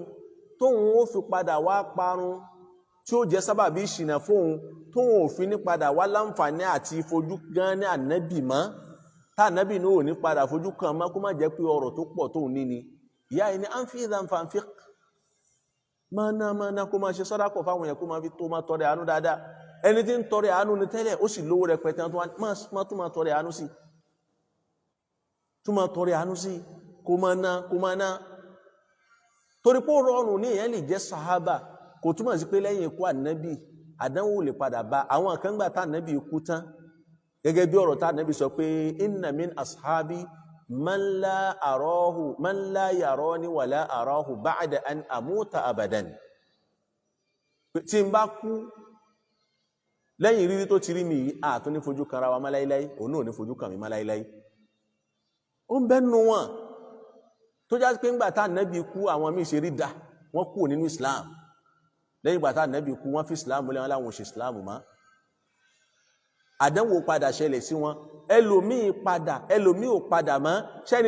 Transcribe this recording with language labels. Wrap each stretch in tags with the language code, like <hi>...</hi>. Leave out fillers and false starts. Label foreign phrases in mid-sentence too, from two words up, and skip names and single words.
<yo>tóun ó fi padà wá parun tí ó jẹ́ sábàbí ìṣìnà fóun tóun ò fi ní padà wá láǹfààní àti fojú gan ní ànábì mọ́ tá ànábì ní ò ní padà fojú kan mọ́ kó má jẹ́ pé ọrọ̀ tó pọ̀ tóun ní ni ìyá yìí ní àǹfì ìdánfàǹfì máa ná kó máa ṣe sàdákà fáwọn èèyàn kó máa fi tó máa tọrẹ àánú dáadáa ẹni tí ń tọrẹ àánú ni tẹ́lẹ̀ ó sì lówó rẹpẹtẹ tó máa tọrẹ àánú sí tó máa tọrẹ àánú sí kó máa ná torí pé ó rọrùn ní èèyàn lè jẹ́ sàhábà kò túmọ̀ sí pé lẹ́yìn ikú ànábì àdánwò lè padà bá àwọn kan gbà tá ànábì kú tán gẹ́gẹ́ bí ọ̀rọ̀ tá ànábì sọ pé</yo> <ar>إن من أصحابي من لا يراني ولا أراه بعد أن أموت أبدا</ar> <yo>tí n bá kú lẹ́yìn rírí tó ti rí mi yìí àtún ní fojú kan ra wa máláíláí òun náà ní fojú kan mi máláíláí ó ń bẹ́nu wọn tó já pé ńgbà tá ànábì kú àwọn míì ṣe rí dà wọ́n kú nínú Islam lẹ́yìn ìgbà tá ànábì kú wọ́n fi Islam lé wọn láwọn ṣe Islam mọ́ àdánwò padà ṣẹlẹ̀ sí wọn ẹlòmíì ò padà mọ́ ṣẹ́ni</yo>